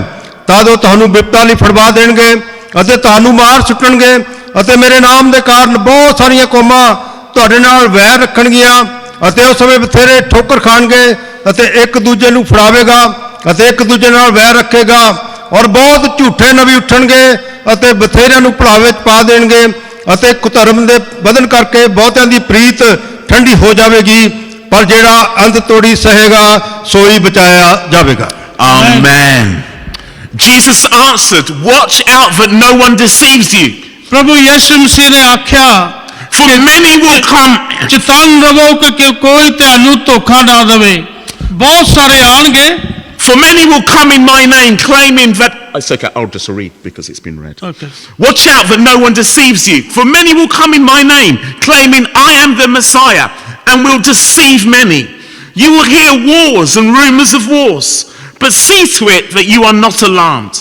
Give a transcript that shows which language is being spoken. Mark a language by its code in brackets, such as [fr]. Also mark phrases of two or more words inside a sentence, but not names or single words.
[pa] ਤਾਂ ਜੋ ਤੁਹਾਨੂੰ ਬਿਪਤਾ ਲਈ ਫੜਵਾ ਦੇਣਗੇ ਅਤੇ ਤੁਹਾਨੂੰ ਮਾਰ ਸੁੱਟਣਗੇ ਅਤੇ ਮੇਰੇ ਨਾਮ ਦੇ ਕਾਰਨ ਬਹੁਤ ਸਾਰੀਆਂ ਕੌਮਾਂ ਤੁਹਾਡੇ ਨਾਲ ਵੈਰ ਰੱਖਣਗੀਆਂ ਅਤੇ ਉਸ ਸਮੇਂ ਬਥੇਰੇ ਠੋਕਰ ਖਾਣਗੇ ਅਤੇ ਇੱਕ ਦੂਜੇ ਨੂੰ ਫੜਾਵੇਗਾ ਅਤੇ ਇੱਕ ਦੂਜੇ ਨਾਲ ਵੈਰ ਰੱਖੇਗਾ ਔਰ ਬਹੁਤ ਝੂਠੇ ਨਬੀ ਉੱਠਣਗੇ ਅਤੇ ਬਥੇਰਿਆਂ ਨੂੰ ਭੁਲਾਵੇ ਵਿੱਚ ਪਾ ਦੇਣਗੇ ਅਤੇ ਕੁਧਰਮ ਦੇ ਵਧਣ ਕਰਕੇ ਬਹੁਤਿਆਂ ਦੀ ਪ੍ਰੀਤ ਠੰਡੀ ਹੋ ਜਾਵੇਗੀ, ਪਰ ਜਿਹੜਾ ਅੰਤ ਤੋੜੀ ਸਹੇਗਾ ਸੋਈ ਬਚਾਇਆ ਜਾਵੇਗਾ। [en] Amen. Jesus answered, watch out that no one deceives you. [pa] ਪ੍ਰਭੂ ਯਿਸੂ ਮਸੀਹ ਨੇ ਆਖਿਆ, [en] For many will come. [pa] ਚਤੰਨ ਰਹੋ ਕਿ ਕੋਈ ਤੁਹਾਨੂੰ ਧੋਖਾ ਨਾ ਦੇਵੇ। ਬਹੁਤ ਸਾਰੇ ਆਣਗੇ। [en] For many will come in my name claiming that... It's okay, I'll just read because it's been read. Okay. Watch out that no one deceives you. For many will come in my name claiming I am the Messiah and will deceive many. You will hear wars and rumors of wars, but see to it that you are not alarmed.